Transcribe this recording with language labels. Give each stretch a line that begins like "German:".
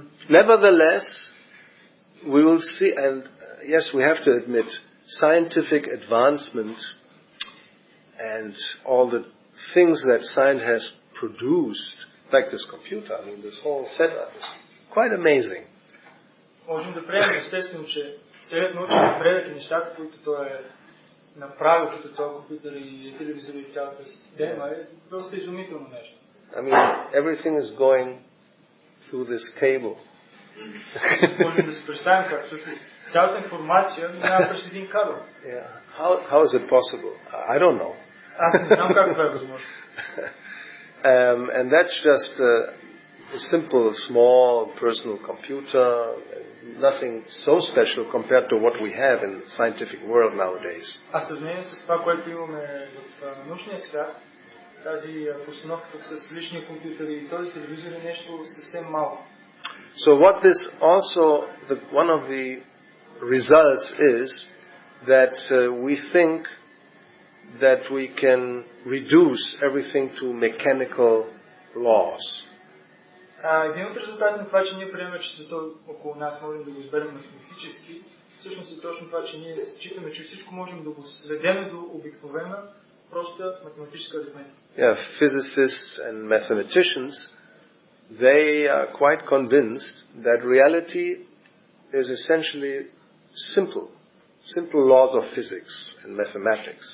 English: Nevertheless, we will see, and yes, we have to admit, scientific advancement and all the things that science has produced, like this computer, I mean, this whole setup is quite amazing.
Bulgarian: Можем да приемем естествено, че целият научен напредък и нещата, които той е направил като този компютър и телевизор и цялата система, е доста изумително нещо.
English: I mean, everything is going through this cable.
Bulgarian: Можем да се представим как всъщност цялата информация минава през един кабел.
English: Yeah. How is it possible? I don't know.
Bulgarian: Аз не знам как това е възможно.
English: And that's just a simple, small personal computer, nothing so special compared to what we have in the scientific world nowadays.
Bulgarian: А сравнение с това, което имаме в научния свят, тази постановка с личния компютър и този телевизор е нещо съвсем малко.
English: So what this also, one of the results is that we think that we can reduce everything to mechanical laws.
Bulgarian: Един от резултатите на това, че ние приемаме, че света около нас можем да го изберем математически, всъщност е точно това, че ние считаме, че всичко можем да го сведем до обикновена, проста математическа аритметика.
English: Yeah, physicists and mathematicians, they are quite convinced that reality is essentially simple laws of physics and mathematics.